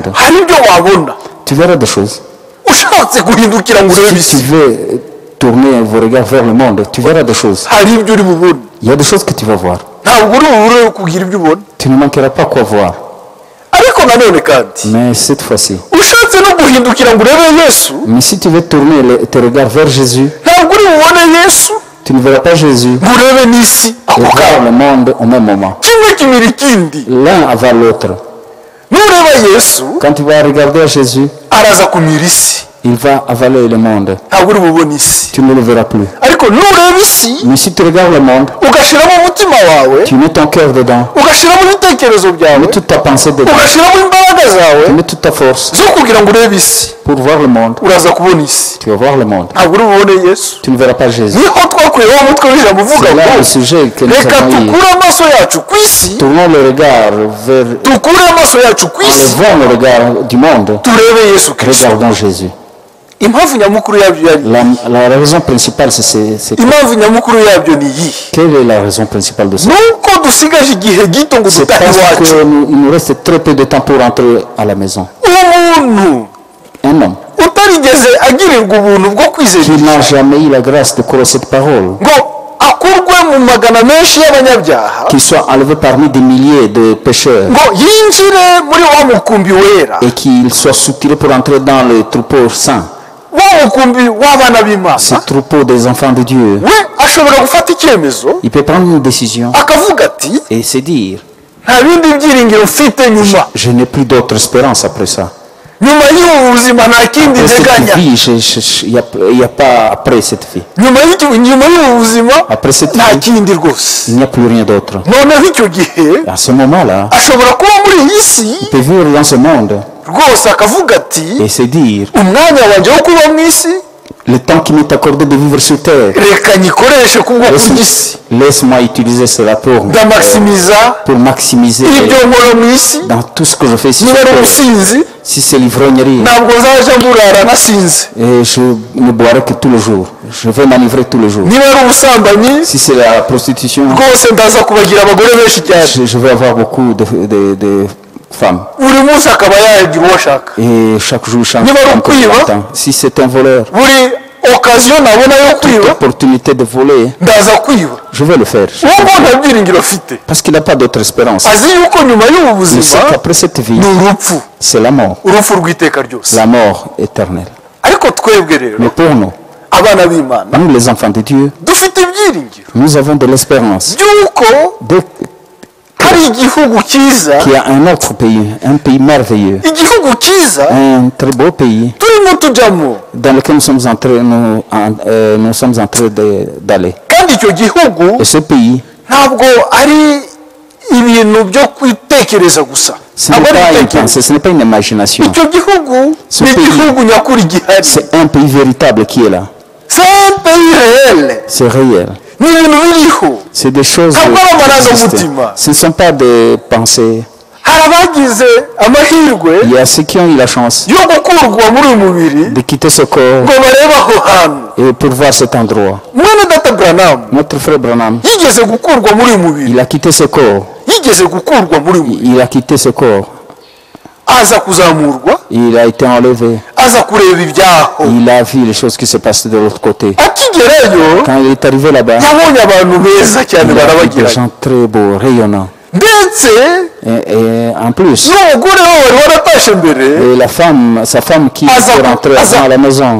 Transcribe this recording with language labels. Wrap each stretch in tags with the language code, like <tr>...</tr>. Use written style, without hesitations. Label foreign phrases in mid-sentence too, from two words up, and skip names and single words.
<rw>hari ibyo wabona,</rw> <fr>tu verras des choses.</fr> <rw>ushatse guhindukira ngo urebe</rw> <fr>Si tu</fr> <rw>isi</rw> <fr>veux tourner vos regards vers le monde, tu verras des choses.</fr> <rw>hari ibyo uri bubone,</rw> <fr>Il y a des choses que tu vas voir.</fr> <rw>ntabwo uri bubure kugira ibyo ubona.</rw> <fr>Tu ne manqueras pas quoi voir.</fr> <rw>ariko nanone kandi</rw> <fr>Mais cette fois-ci,</fr> <rw>ushatse no guhindukira ngo urebe yesu,</rw> <fr>mais si tu veux tourner tes regards vers Jésus,</fr> <rw>ntabwo uri bubone yesu</rw> <fr>tu ne verras pas Jésus</fr> <rw>ngo urebe n'isi</rw> <fr>et</fr> <rw>ako</rw> <fr>voir</fr> <rw>kanya,</rw> <fr>le monde au même moment.</fr> <rw>kimwe kimira ikindi.</rw> <fr>L'un avant l'autre.</fr> <rw>nureba yesu</rw> <fr>Quand tu vas regarder Jésus,</fr> <rw>araza kumira isi,</rw> <fr>il va avaler le monde.</fr> <rw>ntabwo uri bubone isi.</rw> <fr>Tu ne le verras plus.</fr> <rw>ariko nureba isi</rw> <fr>Mais si tu regardes le monde,</fr> <rw>ugashyiramo umutima wawe,</rw> <fr>tu mets ton cœur dedans,</fr> <rw>ugashyiramo ibitekerezo</rw> <fr>tu</fr> <rw>byawe,</rw> <fr>mets toute ta pensée dedans,</fr> <rw>ugashyiramo imbaraga</rw> <fr>tu</fr> <rw>zawe</rw> <fr>mets toute ta force</fr> <rw>zo kugira ngo urebe isi,</rw> <fr>pour voir le monde.</fr> <rw>uraza kubona isi.</rw> <fr>Tu vas voir le monde.</fr> <rw>ntabwo uri bubone yesu.</rw> <fr>Tu ne verras pas Jésus.</fr> <rw>niho twakuyeho umutwe w'ijambo uvuga</rw> <fr>C'est là</fr> <rw>ngo</rw> <fr>le sujet que nous</fr> <rw>reka</rw> <fr>avons eu.</fr> <rw>tukure amaso yacu ku isi,</rw> <fr>Tournons le regard vers,</fr> <rw>tukure amaso yacu ku isi,</rw> <fr>enlevons le regard du monde,</fr> <rw>turebe yesu kirisito.</rw> <fr>regardons Jésus.</fr> <rw>impamvu nyamukuru yabyo yari</rw> <fr>La raison principale, c'est</fr> <rw>impamvu nyamukuru yabyo ni iyi,</rw> <fr>quelle est la raison principale de ça?</fr> <rw>nuko dusigaje igihe gito ngo</rw> <fr>C'est</fr> <rw>dutahe</rw> <fr>parce</fr> <rw>iwacu.</rw> <fr>qu'il nous reste très peu de temps pour rentrer à la maison.</fr> <rw>umuntu</rw> <fr>Un homme</fr> <rw>utarigeze agirirwa ubuntu bwo kwizera</rw> <fr>qui n'a jamais eu la grâce de croire cette parole,</fr> <rw>ngo akurwe mu magana menshi y'abanyabyaha,</rw> <fr>qu'il soit enlevé parmi des milliers de pécheurs</fr> <rw>ngo yinjire muri wa mukumbi wera,</rw> <fr>et qu'il soit soutiré pour entrer dans le troupeau saint,</fr> <rw>wa mukumbi w'abana b'Imana,</rw> <fr>ce troupeau des enfants de Dieu.</fr> <rw>we ashobora gufata icyemezo</rw> <fr>Il peut prendre une décision</fr> <rw>akavuga ati</rw> <fr>et se dire,</fr> <rw>nta bindi byiringiro mfite nyuma,</rw> <fr>je n'ai plus d'autre espérance après ça.</fr> <rw>nyuma y'ubu buzima nta kindi</rw> <fr>Après cette</fr> <rw>nteganya,</rw> <fr>vie, il n'y a pas après cette vie.</fr> <rw>nyuma y'ubu buzima</rw> <fr>Après cette</fr> <rw>nta</rw> <fr>vie,</fr> <rw>kindi rwose.</rw> <fr>il n'y a plus rien d'autre.</fr> <rw>noneho icyo gihe</rw> <fr>À ce moment-là,</fr> <rw>ashobora kuba muri iyi si</rw> <fr>il peut vivre dans ce monde</fr> <rw>rwose akavuga ati</rw> <fr>et se dire,</fr> <rw>umwanya wanjye wo kuba mu isi</rw> <fr>le temps qui m'est accordé de vivre sur terre,</fr> <rw>reka nyikoreshe kubwo kurya isi,</rw> <fr>laisse-moi utiliser cela pour</fr> <rw>ndamakisimiza</rw> <fr>maximiser</fr> <rw>ibyo nkora mu isi.</rw> <fr>dans tout ce que je fais ici sur</fr> <rw>niba ari</rw> <fr>terre.</fr> <rw>ubusinzi</rw> <fr>Si c'est l'ivrognerie,</fr> <rw>ntabwo nzaja mburara nasinze,</rw> <fr>et je ne boirai que tous les jours. Je vais m'enivrer tous les jours.</fr> <rw>niba ari ubusambanyi</rw> <fr>Si c'est la prostitution,</fr> <rw>rwose ndaza kubagira abagore benshi cyane,</rw> <fr>je vais avoir beaucoup de femmes.</fr> <rw>buri munsi akaba yagira uwo ashaka,</rw> <fr>Et chaque jour, chaque</fr> <rw>Niba ari</rw> <fr>femme que je</fr> <rw>ukwiba,</rw> <fr>m'entends. Si c'est un voleur,</fr> <rw>buri okaziyo nabona yo kwiba</rw> <fr>l'opportunité de voler,</fr> <rw>ndaza kwiba.</rw> <fr>je vais le faire.</fr> <rw>uwo nguwo nta byiringiro afite,</rw> <fr>Parce qu'il n'a pas d'autre espérance.</fr> <rw>azi yuko nyuma y'ubu</rw> <fr>Il sait</fr> <rw>buzima</rw> <fr>qu'après cette vie,</fr> <rw>ni urupfu,</rw> <fr>c'est la mort.</fr> <rw>urupfu rw'iteka ryose.</rw> <fr>La mort éternelle.</fr> <rw>ariko twebwe rero</rw> <fr>Mais pour nous,</fr> <rw>abana b'Imana</rw> <fr>nous les enfants de Dieu,</fr> <rw>dufite ibyiringiro</rw> <fr>nous avons de l'espérance</fr> <rw>by'uko hari igihugu cyiza,</rw> <fr>qu'il y a un autre pays, un pays merveilleux,</fr> <rw>igihugu cyiza</rw> <fr>un très beau pays</fr> <rw>turimo tujyamo,</rw> <fr>dans lequel nous sommes en train d'aller.</fr> <rw>kandi icyo gihugu</rw> <fr>Et ce pays,</fr> <rw>ntabwo ari ibintu byo kwitekereza gusa,</rw> <fr>ce n'est</fr> <rw>ntabwo ari</rw> <fr>pas une</fr> <rw>ibitekerezo.</rw> <fr>pensée, ce n'est pas une imagination.</fr> <rw>icyo gihugu</rw> <fr>Ce</fr> <rw>ni</rw> <fr>pays,</fr> <rw>igihugu nyakuri gihari,</rw> <fr>c'est un pays véritable qui est là. c'est un pays réel, C'est réel.</fr> <rw>ni ibintu biriho,</rw> <fr>C'est des choses</fr> <rw>Ntabwo ari</rw> <fr>qui existent.</fr> <rw>amarangamutima.</rw> <fr>Ce ne sont pas des pensées.</fr> <rw>hari abagize amahirwe</rw> <fr>Il y a ceux qui ont eu la chance</fr> <rw>yo gukurwa muri uyu mubiri</rw> <fr>de quitter ce corps</fr> <rw>ngo barebe aho hantu.</rw> <fr>et pour voir cet endroit.</fr> <rw>Mwene data Branham</rw> <fr>Notre frère Branham,</fr> <rw>yigeze gukurwa muri uyu mubiri,</rw> <fr>il a quitté ce corps.</fr> <rw>yigeze gukurwa muri uyu mubiri,</rw> <fr>Il a quitté ce corps.</fr> <rw>aza kuzamurwa,</rw> <fr>Il a été enlevé.</fr> <rw>aza kureba ibyaho.</rw> <fr>Il a vu les choses qui se passaient de l'autre côté.</fr> <rw>Akigerayo</rw> <fr>Quand il est arrivé là-bas,</fr> <rw>yabonye abantu beza cyane</rw> <fr>il a vu des</fr> <rw>barabagiranye,</rw> <fr>gens très beaux, rayonnants.</fr> <rw>ndetse</rw> <fr>Et en plus,</fr> <rw>n'umugore we wari waratashe mbere</rw> <fr>et la femme, sa femme qui</fr> <rw>Aza-</rw> <fr>est rentrée</fr> <rw>Aza-</rw> <fr>à la maison,</fr>